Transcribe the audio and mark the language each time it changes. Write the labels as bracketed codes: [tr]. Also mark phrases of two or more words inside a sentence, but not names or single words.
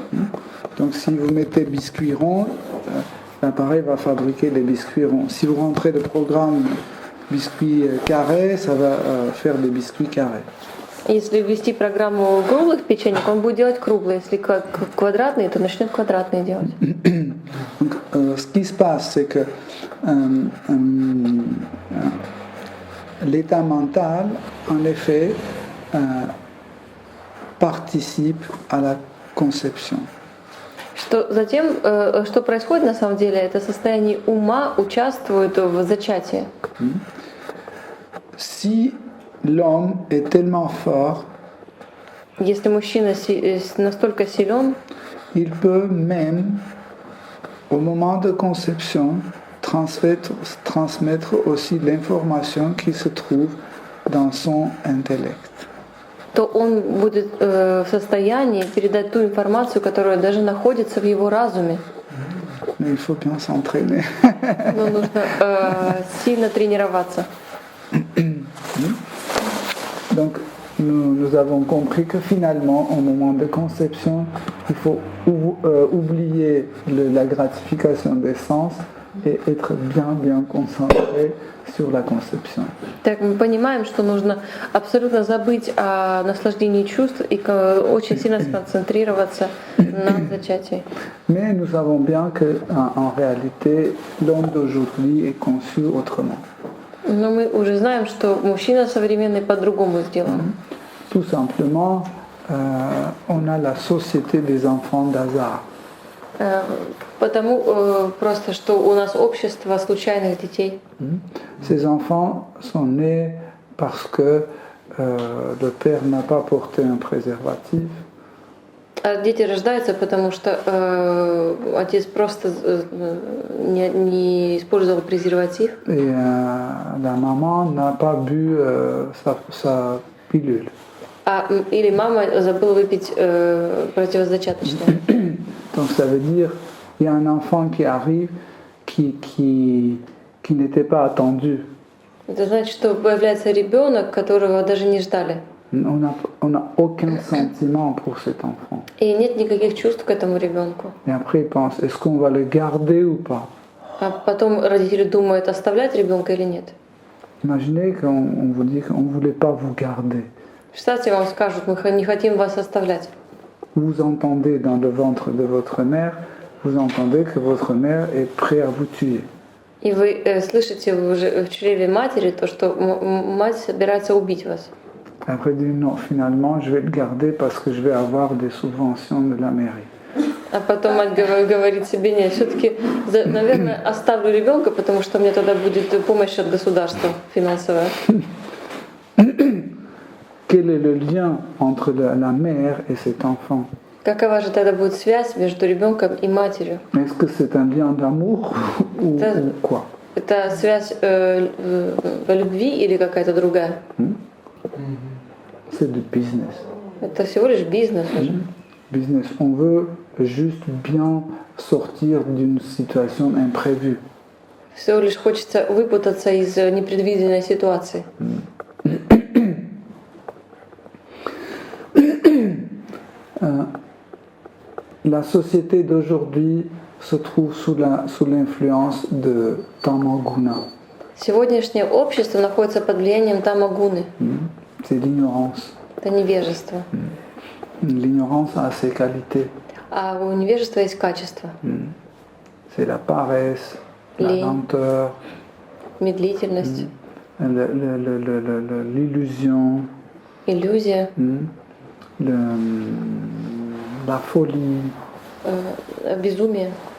[fr] Donc si vous mettez biscuits ronds, l'appareil va fabriquer des biscuits ronds. Si vous rentrez le programme biscuits carrés, ça va faire des biscuits carrés. [ru] Если ввести программу круглых печенек, он будет делать круглые. Если квадратные, то начнет квадратные делать. [fr] Donc, ce qui se passe, c'est que l'état mental, en effet, participe à la conception. [ru] Затем, что происходит на самом деле, это состояние ума участвует в зачатии. [fr] Si l'homme est tellement fort, [ru] Если мужчина настолько силен, [fr] il peut même, au moment de conception, transmettre aussi l'information qui se trouve dans son intellect. [ru] то он будет в состоянии передать ту информацию, которая даже находится в его разуме. [fr] Mais il faut bien s'entraîner. [ru] Но нужно сильно тренироваться. [fr] Donc, nous avons compris que finalement, au moment de conception, il faut oublier la gratification des sens et être bien concentré sur la conception. [ru] Так мы понимаем, что нужно абсолютно забыть о наслаждении чувств и очень сильно сконцентрироваться на зачатии. [fr] Mais nous savons bien qu'en réalité, l'homme d'aujourd'hui est conçu autrement. [ru] Но мы уже знаем, что мужчина современный по-другому сделан. [fr] Tout simplement, on a la société des enfants d'hasard. [ru] Потому просто, что у нас общество случайных детей. [fr] Ces enfants sont nés parce que le père n'a pas porté un préservatif. [ru] А дети рождаются, потому что отец просто не использовал презерватив. [fr] Et la maman n'a pas bu sa pilule. [ru] Или мама забыла выпить противозачаточное. [fr] Donc ça veut dire il y a un enfant qui arrive qui n'était pas attendu. [ru] Это значит, что появляется ребенок, которого даже не ждали. [fr] On n'a aucun sentiment pour cet enfant. [ru] И нет никаких чувств к этому ребенку. [fr] Et après ils pensent est-ce qu'on va le garder ou pas? [ru] А потом родители думают, оставлять ребенка или нет. [fr] Imaginez qu'on vous dit qu'on ne voulait pas vous garder. [ru] Представьте, вам скажут, мы не хотим вас оставлять. [fr] Vous entendez dans le ventre de votre mère, vous entendez que votre mère est prête à vous tuer. [ru] И вы слышите уже в чреве матери то, что мать собирается убить вас. [fr] Après dit non, finalement je vais le garder parce que je vais avoir des subventions de la mairie. [ru] А потом мать говорит себе, нет, все-таки, наверное, оставлю ребенка, потому что мне тогда будет помощь от государства финансовая. [fr] Quel est le lien entre la mère et cet enfant? [ru] Какова же тогда будет связь между ребенком и матерью? [fr] Est-ce que c'est un lien d'amour ou quoi? [ru] Это связь любви или какая-то другая? [fr] C'est du business. [ru] Это всего лишь бизнес. [fr] Business. On veut juste bien sortir d'une situation imprévue. [ru] Всего лишь хочется выпутаться из непредвиденной ситуации. [fr] La société d'aujourd'hui se trouve sous l'influence de Tamaguna. [ru] Сегодняшнее общество находится под влиянием тамагуны. [fr] C'est l'ignorance. [ru] Это невежество. [fr] L'ignorance a ses qualités. [ru] А у невежества есть качество. [fr] C'est la paresse, la lenteur, [ru] медлительность, [fr] l'illusion, [ru] иллюзия, [fr] la folie, [ru] безумие,